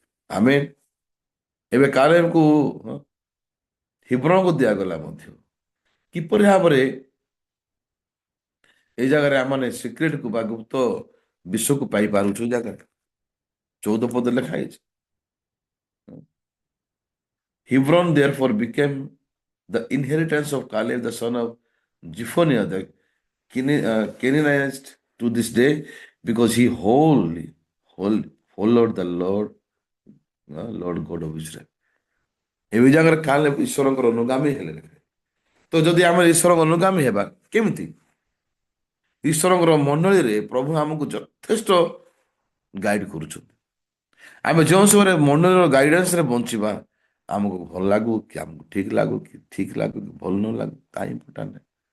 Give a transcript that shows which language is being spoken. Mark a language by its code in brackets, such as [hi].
[or] ଆମେ ଏବେ କାଲେବଙ୍କୁ ହିବ୍ରଣକୁ ଦିଆଗଲା ମଧ୍ୟ। କିପରି ଭାବରେ ଏଇ ଜାଗାରେ ଆମେ ସିକ୍ରେଟକୁ ବା ଗୁପ୍ତ ବିଷୟକୁ ପାଇପାରୁଛୁ? ଏଇ ଜାଗାରେ 14 ପଦ ଲେଖା ହେଇଛି। [en] Hebron therefore became the inheritance of Caleb the son of Jephunneh the Canaanite to this day, because he followed the Lord God of Israel. [or] এই ଜାଗାରେ କାଲେବ ଈଶ୍ୱରଙ୍କର ଅନୁଗାମୀ ହେଲେ। ତ ଯଦି ଆମେ ଈଶ୍ୱରଙ୍କ ଅନୁଗାମୀ ହେବା, କେମିତି? ଈଶ୍ୱରଙ୍କର ମଣ୍ଡଳୀରେ ପ୍ରଭୁ ଆମକୁ ଯଥେଷ୍ଟ ଗାଇଡ କରୁଛନ୍ତି। ଆମେ ଯେଉଁ ସମୟରେ ମଣ୍ଡଳୀର ଗାଇଡାନ୍ସରେ ବଞ୍ଚିବା, ଆମକୁ ଭଲ ଲାଗୁ କି ଆମକୁ ଠିକ ଲାଗୁ କି ଭଲ ନ ଲାଗୁ, ତାହା ଇମ୍ପୋର୍ଟାଣ୍ଟ ନାହିଁ।